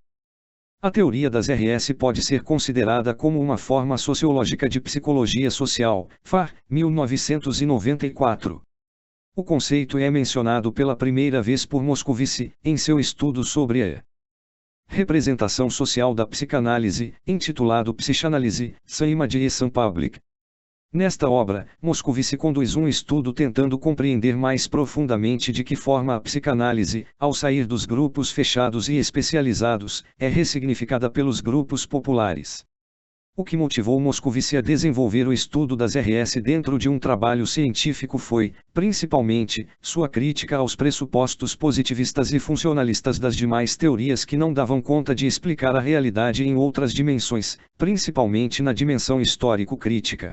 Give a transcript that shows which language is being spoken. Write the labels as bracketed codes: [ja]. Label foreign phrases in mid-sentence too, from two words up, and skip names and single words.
[pt] A teoria das RS pode ser considerada como uma forma sociológica de psicologia social, FAR, 1994. O conceito é mencionado pela primeira vez por Moscovici, em seu estudo sobre a representação social da psicanálise, intitulado Psychanalyse, sans image et sans public. Nesta obra, Moscovici conduz um estudo tentando compreender mais profundamente de que forma a psicanálise, ao sair dos grupos fechados e especializados, é ressignificada pelos grupos populares. O que motivou Moscovici a desenvolver o estudo das RS dentro de um trabalho científico foi, principalmente, sua crítica aos pressupostos positivistas e funcionalistas das demais teorias que não davam conta de explicar a realidade em outras dimensões, principalmente na dimensão histórico-crítica.